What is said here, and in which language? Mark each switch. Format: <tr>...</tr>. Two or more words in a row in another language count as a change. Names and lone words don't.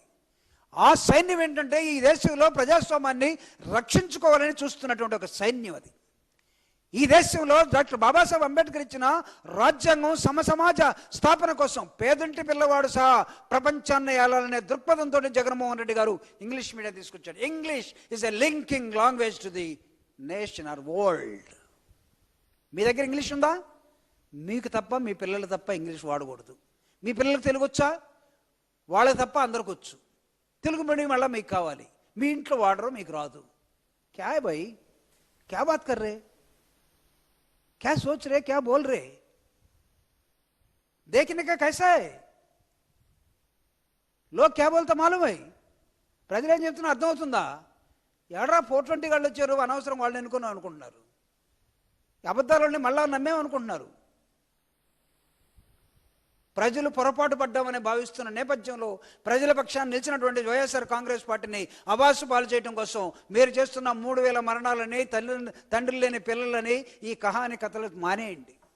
<te>ఆ సైన్యం ఏంటంటే ఈ దేశంలో ప్రజాస్వామ్యాన్ని రక్షించుకోవాలని చూస్తున్నటువంటి ఒక సైన్యం అది. ఈ దేశంలో డాక్టర్ బాబాసాహెబ్ అంబేద్కర్ ఇచ్చిన రాజ్యాంగం సమసమాజ స్థాపన కోసం పేదంటి పిల్లవాడు సహా ప్రపంచాన్ని ఏలాలనే దృక్పథంతో జగన్మోహన్ రెడ్డి గారు</te> <en>English medium</en> <te>తీసుకొచ్చాడు.</te> <en>English is a linking language to the nation or world.</en> <te>మీ దగ్గర ఇంగ్లీష్ ఉందా? మీకు తప్ప మీ పిల్లలు తప్ప ఇంగ్లీష్ వాడకూడదు. మీ పిల్లలకు తెలుగు వచ్చా? వాళ్ళకి తప్ప అందరికి వచ్చు. తెలుగు మీడియం వల్ల మీకు కావాలి, మీ ఇంట్లో వాడరు, మీకు రాదు.</te> <hi>क्या है भाई, क्या बात कर रे, क्या सोच रहे, क्या बोल रहे, देखने का कैसा है, लोग क्या बोलता मालूम है?</hi> <te>ప్రజలు ఏం చెప్తున్నా అర్థమవుతుందా? ఎడరా 420 వాళ్ళు వచ్చారు, అనవసరం వాళ్ళని ఎన్నుకున్నాం అనుకుంటున్నారు. అబద్ధాలని మళ్ళా నమ్మేమనుకుంటున్నారు. ప్రజలు పొరపాటు పడ్డామని భావిస్తున్న నేపథ్యంలో ప్రజల పక్షాన్ని నిలిచినటువంటి వైఎస్ఆర్ కాంగ్రెస్ పార్టీని అబాసు పాలు చేయడం కోసం మీరు చేస్తున్న 3000 మరణాలని, తండ్రి లేని పిల్లలని, ఈ కథలు మానేయండి.</te>